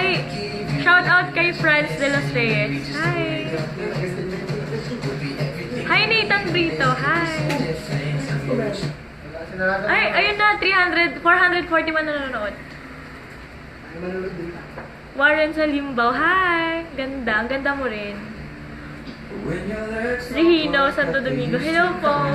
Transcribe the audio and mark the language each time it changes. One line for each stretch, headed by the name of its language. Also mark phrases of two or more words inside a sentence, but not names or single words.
English: Shout out kay Franz de los Reyes. Hi. Hi, Nathan Brito. Hi.
Filipino: Ay, ayun na. 441 na nanonood. Warren sa Limbaw. Hi. Ganda. Ang ganda mo rin. Regino, Santo Domingo. Hello po.